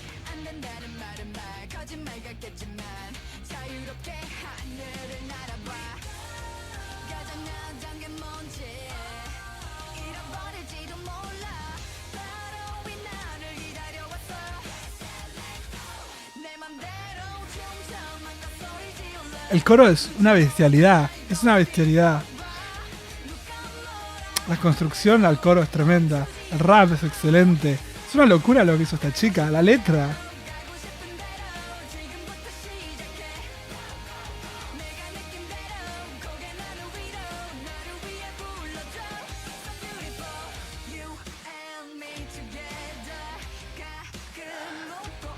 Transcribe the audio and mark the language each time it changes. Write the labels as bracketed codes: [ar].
[ko] 안 된다는 말은 말 거짓말 같겠지만 자유롭게 하늘을 날아봐 가장 난장한 게 뭔지 잃어버릴지도 몰라 바로 이 나를 기다려왔어 내 맘대로 춤춰 맘껏 소리 질러 [es] El coro es una bestialidad. Es una bestialidad. La construcción al coro es tremenda. El rap es excelente. Es una locura lo que hizo esta chica. La letra. [ko] 가고 싶은 대로 지금부터 시작해 내가 느낀 대로 고개 나를 위로 나를 위해 불러줘 [en] So beautiful You and me together [ko] 가끔 웃고